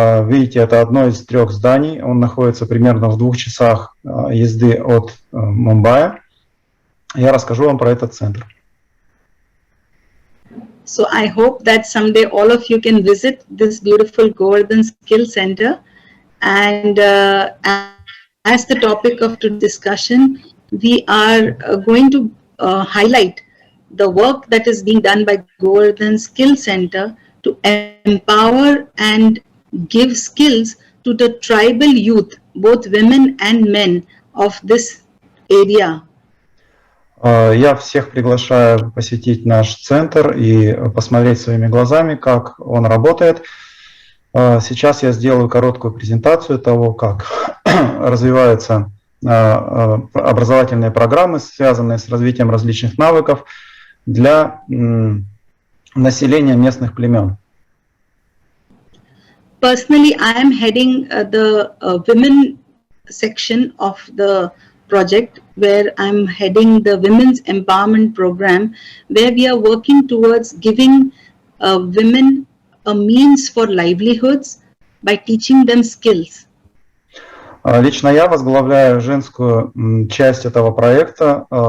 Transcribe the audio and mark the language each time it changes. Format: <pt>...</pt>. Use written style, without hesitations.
<ru>Видите, это одно из 3 зданий. Он находится примерно в 2 часах езды от Мумбаи. Я расскажу вам про этот центр.</ru> <en>So I hope that someday all of you can visit this beautiful Govardhan Skill Center. And as the topic of today's discussion, we are going to highlight the work that is being done by Govardhan Skill Center to empower and give skills to the tribal youth, both women and men of this area.</en> <ru>Я всех приглашаю посетить наш центр и посмотреть своими глазами, как он работает. Сейчас я сделаю короткую презентацию того, как развиваются образовательные программы, связанные с развитием различных навыков для населения местных племен.</ru> <en>Personally, I am heading the women section of the project, where I'm heading the Women's Empowerment Program, where we are working towards giving women a means for livelihoods by teaching them skills.</en> <ru>Лично я возглавляю женскую часть этого проекта.</ru>